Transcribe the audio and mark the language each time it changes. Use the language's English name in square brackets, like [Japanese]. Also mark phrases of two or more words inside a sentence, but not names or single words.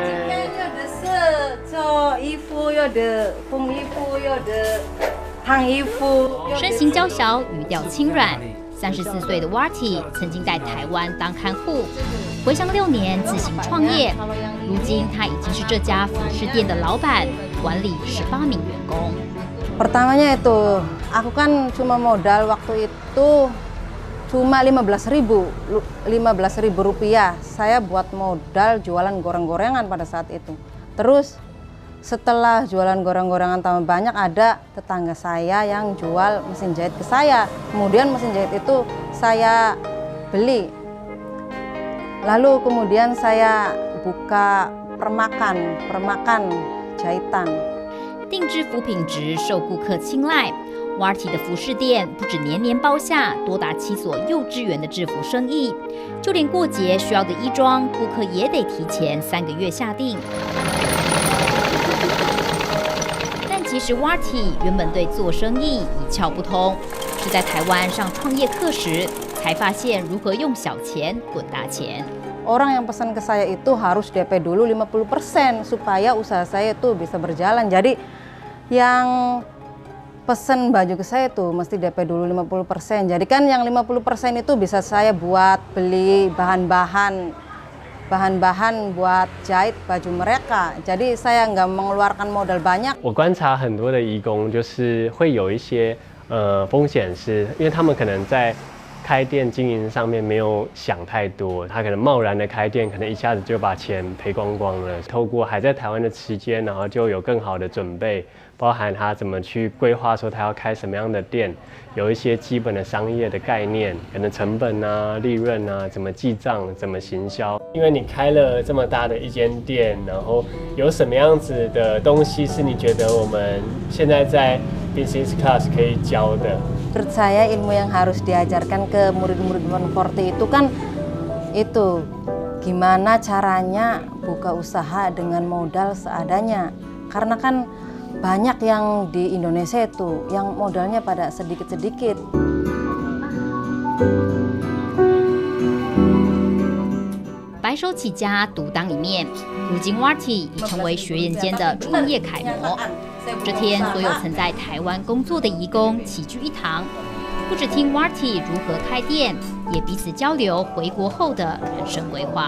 [Chinese] 今天有的是做衣服，有的缝衣服，有的烫衣服。身形娇小，语调轻软。34岁的 Wati 曾经在台湾当看护，回乡6年自行创业，如今他已经是这家服饰店的老板，管理18名员工。 [Indonesian] Pertamanya itu, aku kan cuma modal waktu itu cuma 15.000 rupiah. Saya buat modal jualan goreng-gorengan pada saat itu. Terus setelah jualan goreng-gorengan tambah banyak, ada tetangga saya yang jual mesin jahit ke saya. Kemudian mesin jahit itu saya beli. Lalu kemudian saya buka permakan jahitan。 [Chinese] 定制服品质受顾客青睐 Warty 的服饰店不止年年包下多达7所幼稚园的制服生意，就连过节需要的衣装，顾客也得提前3个月下定。但其实 Warty 原本对做生意一窍不通，是在台湾上创业课时才发现如何用小钱滚大钱。 [Indonesian] Orang yang pesan ke saya itu harus DP dulu 50% supaya usaha saya itu bisa berjalan. Jadi yang pesan baju ke saya tuh mesti DP dulu 50%. Jadi kan yang 50% itu bisa saya buat beli bahan-bahan buat jahit baju mereka. Jadi saya nggak mengeluarkan modal banyak. [Chinese] 我观察很多的移工就是会有一些风险，是因为他们可能在开店经营上面没有想太多，他可能贸然的开店，可能一下子就把钱赔光光了。透过还在台湾的期间，然后就有更好的准备，包含他怎么去规划说他要开什么样的店，有一些基本的商业的概念，可能成本啊、利润啊，怎么记账、怎么行销。因为你开了这么大的一间店，然后有什么样子的东西是你觉得我们现在在 [English] Business Class [Chinese] 可以教的？ [Indonesian] Menurut saya ilmu yang harus diajarkan ke murid-murid Warty itu kan itu gimana caranya buka usaha dengan modal seadanya. Karena kan banyak yang di Indonesia itu yang modalnya pada sedikit-sedikit. [Chinese] 白手起家，独当一面。如今 Warty 已成为学员间的创业楷模。这天，所有曾在台湾工作的移工齐聚一堂，不只听 Warty 如何开店，也彼此交流回国后的人生规划。